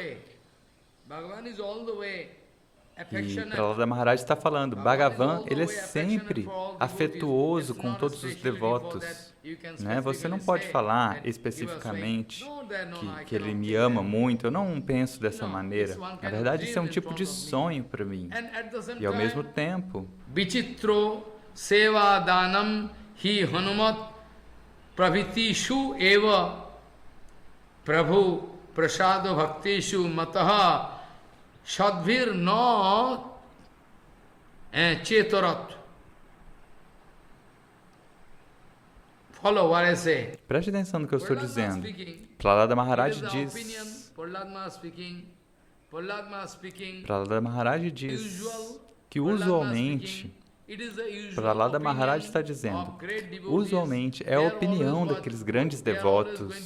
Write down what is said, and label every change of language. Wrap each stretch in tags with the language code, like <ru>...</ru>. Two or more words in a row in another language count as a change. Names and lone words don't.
<pt>E Prahlada Maharaj está falando, Bhagavan, ele é sempre afetuoso com todos os devotos. Né? Você não pode falar especificamente que ele me ama muito, eu não penso dessa maneira. Na verdade, isso é um tipo de sonho para mim. E ao mesmo tempo,</pt> <sa>Vichitro seva danam hi hanumat pravitishu eva prabhu prasado bhaktishu mataha Shadvir no chetorat.</sa> <en>Follow what I say.</en> <pt>Preste atenção no que eu estou dizendo. Prahlada Maharaj diz que usualmente, Prahlada Maharaj está dizendo, usualmente é a opinião daqueles grandes devotos.</pt>